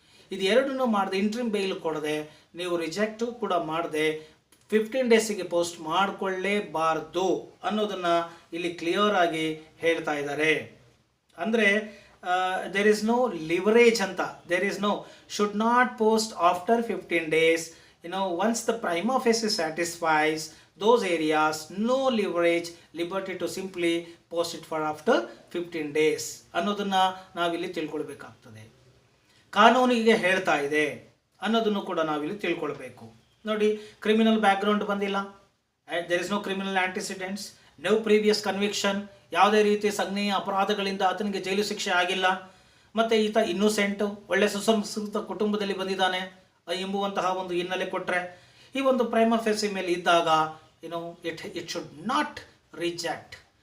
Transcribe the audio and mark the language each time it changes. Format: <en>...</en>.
<kn>ಇದು ಎರಡನ್ನೂ ಮಾಡದೆ, ಇಂಟ್ರಿಮ್ ಬೇಲ್ ಕೊಡದೆ, ನೀವು ರಿಜೆಕ್ಟು ಕೂಡ ಮಾಡದೆ 15 ಡೇಸಿಗೆ ಪೋಸ್ಟ್ ಮಾಡಿಕೊಳ್ಳೇಬಾರ್ದು ಅನ್ನೋದನ್ನು ಇಲ್ಲಿ ಕ್ಲಿಯರ್ ಆಗಿ ಹೇಳ್ತಾ ಇದ್ದಾರೆ. ಅಂದರೆ</kn> <en>There is no leverage ಅಂತ, there is no should not post after 15 days. Once the prima facie satisfies those areas, no leverage, liberty to simply post it for after 15 days</en> <kn>ಅನ್ನೋದನ್ನ ನಾವಿಲ್ಲಿ ತಿಳ್ಕೊಳ್ಬೇಕಾಗ್ತದೆ. ಕಾನೂನಿಗೆ ಹೇಳ್ತಾ ಇದೆ ಅನ್ನೋದನ್ನು ಕೂಡ ನಾವಿಲ್ಲಿ ತಿಳ್ಕೊಳ್ಬೇಕು. ನೋಡಿ, ಕ್ರಿಮಿನಲ್ ಬ್ಯಾಕ್ಗ್ರೌಂಡ್ ಬಂದಿಲ್ಲ,</kn> <en>there is no criminal antecedents, no previous conviction,</en> <kn>ಯಾವುದೇ ರೀತಿಯ ಸಂಜ್ಞೆಯ ಅಪರಾಧಗಳಿಂದ ಆತನಿಗೆ ಜೈಲು ಶಿಕ್ಷೆ ಆಗಿಲ್ಲ, ಮತ್ತು ಈತ ಇನ್ನೋಸೆಂಟು, ಒಳ್ಳೆ ಸುಸಂಸ್ಕೃತ ಕುಟುಂಬದಲ್ಲಿ ಬಂದಿದ್ದಾನೆ ಎಂಬುವಂತಹ ಒಂದು ಹಿನ್ನೆಲೆ ಕೊಟ್ಟರೆ, ಈ ಒಂದು ಪ್ರೈಮಾ ಫೇಸಿ ಮೇಲೆ ಇದ್ದಾಗ</kn> <en>It should not reject.</en>